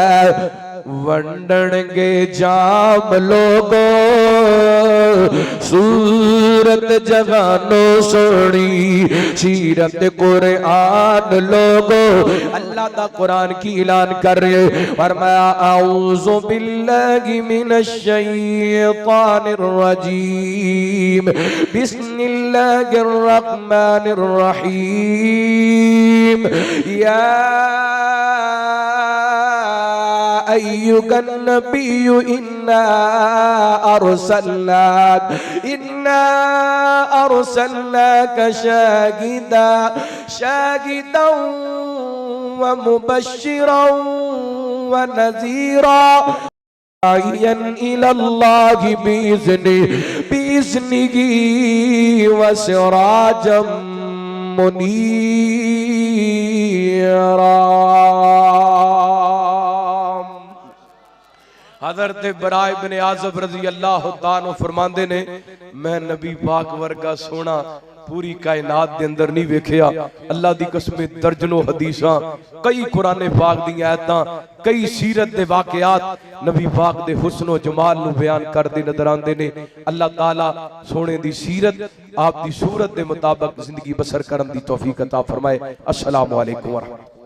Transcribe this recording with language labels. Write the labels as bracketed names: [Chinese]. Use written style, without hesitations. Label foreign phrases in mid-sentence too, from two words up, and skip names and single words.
[Punjabi] ونڈݨگے جام لوکو صورت جگانو سوہنی سیرت قرآن لوکو. اللہ دا قرآن کی اعلان کر رہے فرمایا [Arabic] أعوذ بالله من الشيطان الرجيم بسم الله الرحمن الرحيم. يا أيها النبي إنا أرسلناك شاهدا و مبشرا و نذيرا داعيا إلى الله بإذنه و سراجا منيرا. [Punjabi] حضرت براء بن عازب [Arabic] رضي الله تعالى [Punjabi] فرماندے نے میں نبی پاک ورگا سوہنا پوری کائنات دے اندر نہیں ویکھیا. اللہ دی قسم درجنوں حدیثاں، کئی قرآن پاک دی آیتاں، کئی سیرت دے واقعات نبی پاک دے حسن و جمال نوں بیان کردے نظر آندے نے. اللہ تعالیٰ سوہنے دی سیرت آپ دی صورت دے مطابق زندگی بسر کرن دی توفیق عطا فرمائے. [Arabic] السلام عليكم ورحمة الله.